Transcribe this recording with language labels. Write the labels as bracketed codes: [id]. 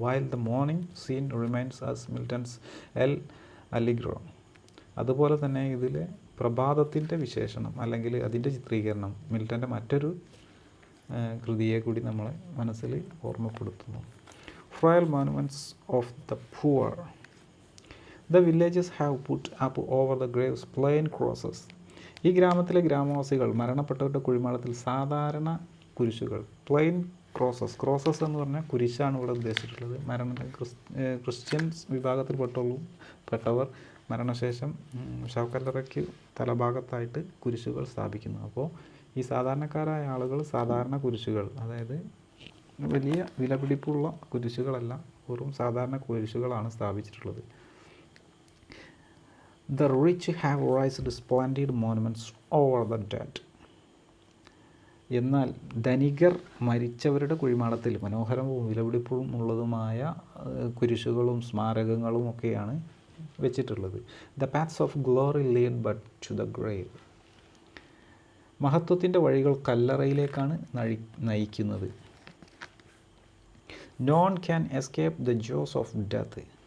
[en] While the morning scene reminds us Milton's L'Allegro. [ml] അതുപോലെ തന്നെ ഇതിലെ പ്രഭാതത്തിൻ്റെ വിശേഷണം അല്ലെങ്കിൽ അതിൻ്റെ ചിത്രീകരണം മിൽട്ടൻ്റെ മറ്റൊരു കൃതിയെ കൂടി നമ്മളെ മനസ്സിൽ ഓർമ്മപ്പെടുത്തുന്നു. [en] Frail monuments of the poor. The villages have put up over the graves plain crosses. [ml] ഈ ഗ്രാമത്തിലെ ഗ്രാമവാസികൾ മരണപ്പെട്ടവരുടെ കുഴിമാടത്തിൽ സാധാരണ കുരിശുകൾ, പ്ലെയിൻ ക്രോസസ് എന്ന് പറഞ്ഞാൽ കുരിശാണ് ഇവിടെ ഉദ്ദേശിച്ചിട്ടുള്ളത്. ക്രിസ്ത്യൻസ് വിഭാഗത്തിൽപ്പെട്ടവർ മരണശേഷം ശവക്കല്ലറയ്ക്ക് തലഭാഗത്തായിട്ട് കുരിശുകൾ സ്ഥാപിക്കുന്നു. അപ്പോൾ ഈ സാധാരണക്കാരായ ആളുകൾ സാധാരണ കുരിശുകൾ, അതായത് വലിയ വിലപിടിപ്പുള്ള കുരിശുകളല്ല, വെറും സാധാരണ കുരിശുകളാണ് സ്ഥാപിച്ചിട്ടുള്ളത്. [en] The rich have raised splendid monuments over the dead. [ml] എന്നാൽ ധനികർ മരിച്ചവരുടെ കുഴിമാടത്തിൽ മനോഹരവും വിലപിടിപ്പും ഉള്ളതുമായ കുരിശുകളും സ്മാരകങ്ങളും ഒക്കെയാണ് വെച്ചിട്ടുള്ളത്. [en] The paths of glory lead but to the grave. [ml] മഹത്വത്തിൻ്റെ വഴികൾ കല്ലറയിലേക്കാണ് നയിക്കുന്നത്. [en] None can escape the jaws of death.